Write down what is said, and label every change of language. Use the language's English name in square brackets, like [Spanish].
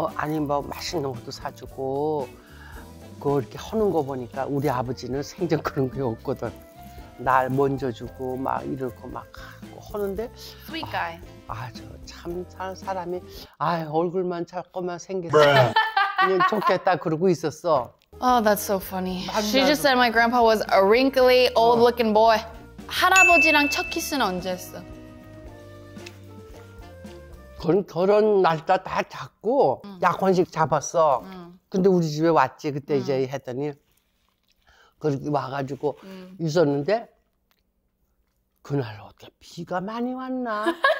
[Korean] 아니 뭐 맛있는 것도 사주고 그거 이렇게 하는 거 보니까 우리 아버지는 생전 그런 게 없거든. 날 먼저 주고 막 이러고 막 하는데 [English] Sweet guy. [Korean] 저 참 사람이 얼굴만 자꾸만 생겼어. 그냥 좋겠다 그러고 있었어. [English] Oh, that's so funny. She just said my grandpa was a wrinkly, old-looking boy. [Korean] 할아버지랑 첫 키스는 언제 했어? 결혼 날짜 다 잡고 약혼식 잡았어. 근데 우리 집에 왔지. 그때 이제 했더니 그렇게 와가지고 있었는데 그날 어떻게 비가 많이 왔나?